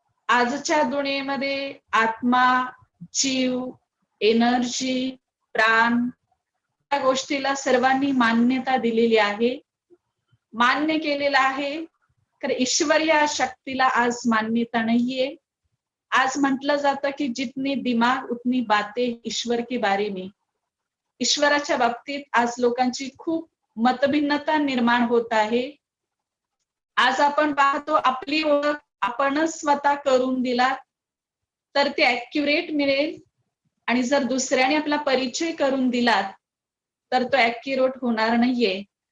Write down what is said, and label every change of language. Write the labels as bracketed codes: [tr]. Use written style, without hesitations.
[mr] आजच्या दुनियेमध्ये आत्मा, जीव, एनर्जी, प्राण या गोष्टीला सर्वांनी मान्यता दिलेली आहे, मान्य केलेलं आहे. तर ईश्वर या शक्तीला आज मान्यता नाहीये. आज म्हटलं जातं की [hi] जितनी दिमाग उतनी बातें ईश्वर के बारे में. [mr] ईश्वराच्या बाबतीत आज लोकांची खूप मतभिन्नता निर्माण होत आहे. आज आपण पाहतो आपली ओळख आपणच स्वतः करून दिला तर ते ऍक्युरेट मिळेल, आणि जर दुसऱ्याने आपला परिचय करून दिला तर तो ऍक्युरेट होणार नाहीये.